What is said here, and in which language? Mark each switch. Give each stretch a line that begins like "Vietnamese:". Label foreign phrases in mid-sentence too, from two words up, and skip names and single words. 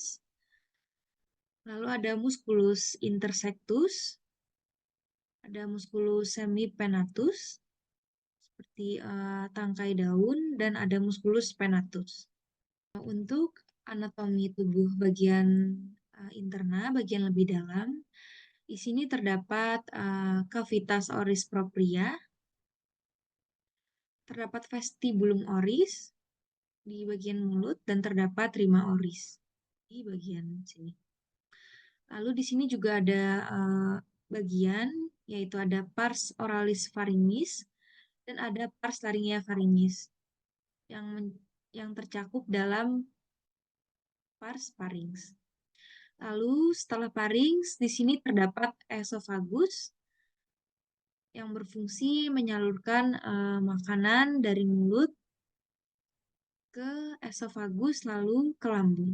Indonesian: Lalu ada
Latin: musculus intersectus,
Indonesian: ada
Latin: musculus semipenatus,
Indonesian: seperti tangkai daun, dan ada
Latin: musculus penatus.
Indonesian: Untuk anatomi tubuh bagian interna, bagian lebih dalam, di sini terdapat
Latin: cavitas oris propria,
Indonesian: terdapat
Latin: vestibulum oris
Indonesian: di bagian mulut, dan terdapat
Latin: rima oris
Indonesian: di bagian sini. Lalu di sini juga ada bagian, yaitu ada
Latin: pars oralis pharyngeis
Indonesian: dan ada
Latin: pars laryngea pharyngeis
Indonesian: yang tercakup dalam
Latin: pars pharynx.
Indonesian: Lalu setelah pharynx, di sini terdapat esophagus yang berfungsi menyalurkan makanan dari mulut ke esophagus lalu ke lambung.